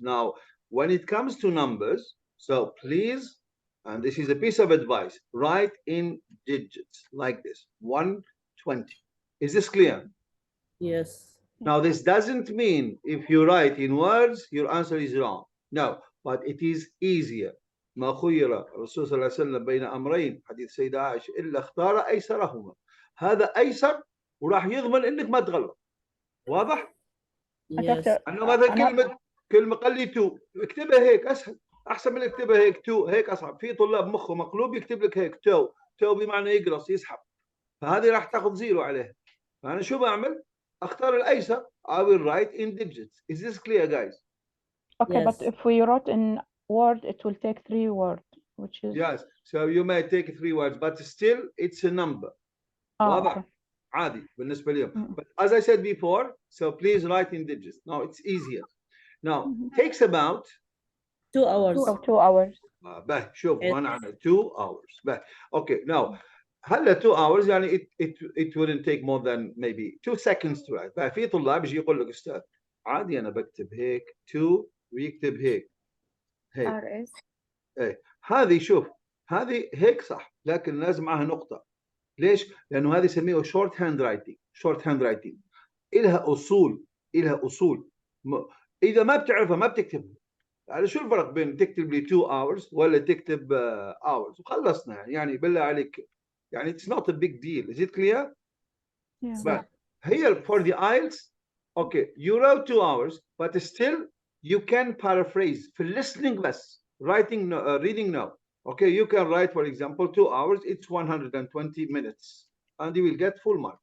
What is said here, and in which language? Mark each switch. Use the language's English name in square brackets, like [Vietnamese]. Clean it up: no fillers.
[English] Now, when it comes to numbers, so please, and this is a piece of advice, write in digits like this, 120. Is this clear? Yes. Now, this doesn't mean if you write in words, your answer is wrong. No, but it is easier. [Arabic] ما خير الرسول صلى الله عليه وسلم بين أمرين حديث سيدة عائشة إلا اختار أيسرهما. هذا أيسر وراح يضمن إنك ما تغلط. واضح؟ [English] Yes. [Arabic] أنا مثلا كلمة قال لي تو اكتبها هيك أسهل أحسن من اكتبها هيك تو هيك أصعب. في طلاب مخه مقلوب يكتب لك هيك تو بمعنى يقرص يسحب. فهذه راح تاخذ زيرو عليها. فأنا شو بعمل؟ أختار الأيسر. [English] I will write in digits. Is this clear, guys? Okay, but Yes. if we wrote in word, it will take 3 words, which is Yes. So you may take 3 words, but still it's a number. [Arabic] واضح؟ [English] okay. [Arabic] عادي بالنسبة لهم. [English] But as I said before, so please write in digits. Now it's easier. Now takes about 2 hours. 2 hours. [Arabic] به شوف وانا عمل [English] 2 hours [Arabic] به. [English] Okay, now [Arabic] هلا [English] 2 hours [Arabic] يعني [English] it wouldn't take more than maybe 2 seconds to write. [Arabic] بقى في طلاب يجي يقول لك استاذ عادي انا بكتب هيك 2 ويكتب هيك RS. ايه هذه شوف هذه هيك صح لكن لازم معها نقطة. ليش؟ لأنه هذه يسميه [English] short hand writing. [Arabic] short hand writing إلها أصول إذا ما بتعرفها ما بتكتبها. يعني شو الفرق بين تكتب لي [English] 2 hours [Arabic] ولا تكتب hours وخلصنا يعني بالله عليك يعني [English] it's not a big deal. Is it clear? Yeah. But here for the IELTS, okay, you wrote 2 hours, but still you can paraphrase for listening less, writing no, reading no. Okay, you can write, for example, 2 hours, it's 120 minutes, and you will get full mark.